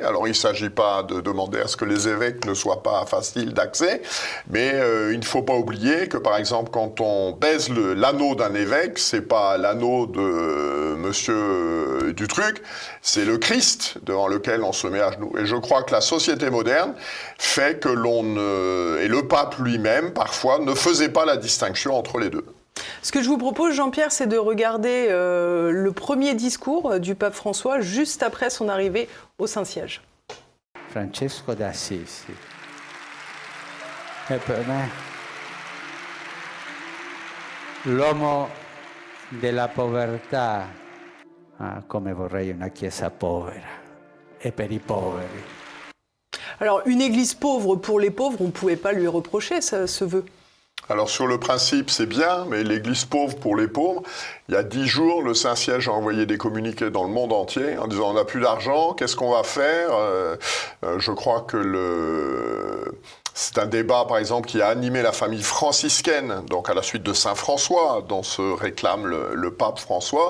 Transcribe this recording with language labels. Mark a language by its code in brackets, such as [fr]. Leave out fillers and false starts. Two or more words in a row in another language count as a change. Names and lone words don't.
[fr] Alors il ne s'agit pas de demander à ce que les évêques ne soient pas faciles d'accès, mais il ne faut pas oublier que par exemple quand on baise l'anneau d'un évêque, c'est pas l'anneau de monsieur du truc, c'est le Christ devant lequel on se met à genoux. Et je crois que la société moderne fait que et le pape lui-même, parfois, ne faisait pas la distinction entre les deux. Ce que je vous propose, Jean-Pierre, c'est de regarder le premier discours du pape François juste après son arrivée au Saint-Siège. [it] Francesco d'Assisi è per me l'uomo della povertà, come vorrei una chiesa povera e per i poveri. [fr] Alors, une église pauvre pour les pauvres, on ne pouvait pas lui reprocher ce vœu. Alors sur le principe, c'est bien, mais l'église pauvre pour les pauvres, il y a 10 jours, le Saint-Siège a envoyé des communiqués dans le monde entier en disant on n'a plus d'argent, qu'est-ce qu'on va faire ? Je crois que c'est un débat, par exemple, qui a animé la famille franciscaine, donc à la suite de Saint François, dont se réclame le pape François.